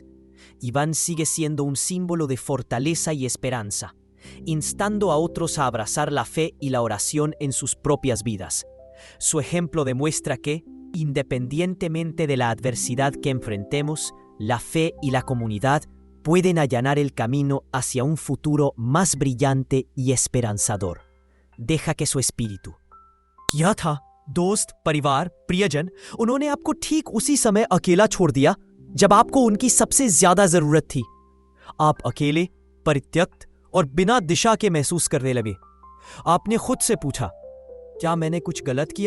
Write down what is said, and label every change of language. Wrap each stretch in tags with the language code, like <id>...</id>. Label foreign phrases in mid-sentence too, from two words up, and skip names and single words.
<es>Iván sigue siendo un símbolo de fortaleza y esperanza, instando a otros a abrazar la fe y la oración en sus propias vidas. Su ejemplo demuestra que, independientemente de la adversidad que enfrentemos, la fe y la comunidad pueden allanar el camino hacia un futuro más brillante y esperanzador. Deja que su espíritu.</es> <hi>क्या था? दोस्त, परिवार, प्रियजन, उन्होंने आपको ठीक उसी समय अकेला छोड़ दिया जब आपको उनकी सबसे ज्यादा जरूरत थी। आप अकेले, परित्यक्त और बिना दिशा के महसूस करने लगे। आपने खुद से पूछा, क्या मैंने कुछ गलत किया?</hi>